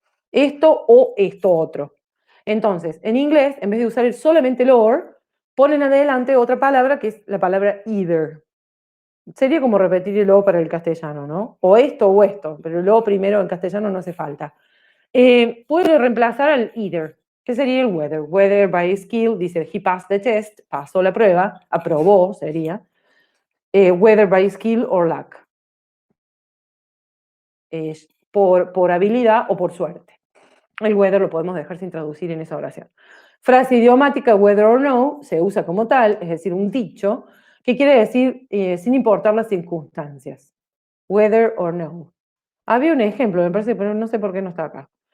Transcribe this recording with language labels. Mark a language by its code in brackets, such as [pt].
[es] Esto o esto otro. Entonces, en inglés, en vez de usar solamente el or, ponen adelante otra palabra que es la palabra either. Sería como repetir el o para el castellano, ¿no? O esto, pero el o primero en castellano no hace falta. Puede reemplazar al either, que sería el whether. [en] Whether by skill, [es] dice [en] he passed the test, [es] pasó la prueba, aprobó, sería. [en] Whether by skill or luck. [es] Por habilidad o por suerte. El whether lo podemos dejar sin traducir en esa oración. Frase idiomática, [en] whether or no, [es] se usa como tal, es decir, un dicho, que quiere decir sin importar las circunstancias. [en] Whether or no. [es] Había un ejemplo, me parece, pero no sé por qué no está acá.